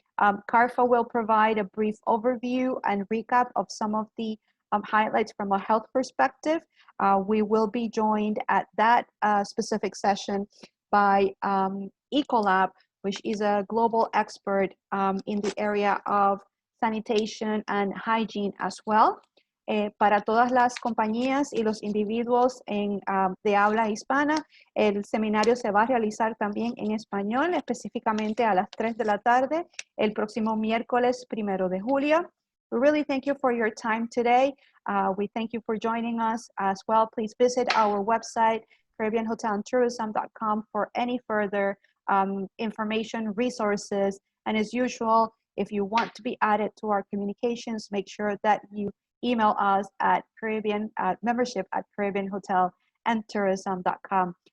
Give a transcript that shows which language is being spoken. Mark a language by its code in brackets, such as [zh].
[en] CARFA will provide a brief overview and recap of some of the highlights from a health perspective. We will be joined at that specific session by Ecolab, which is a global expert in the area of sanitation and hygiene as well. [es] Para todas las compañías y los individuos de habla hispana, el seminario se va a realizar también en español, específicamente a las 3 de la tarde, el próximo miércoles 1 de julio. [en] We really thank you for your time today. We thank you for joining us as well. Please visit our website, CaribbeanHotelAndTourism.com, for any further information, resources, and as usual, if you want to be added to our communications, make sure that you email us at membership@CaribbeanHotelAndTourism.com.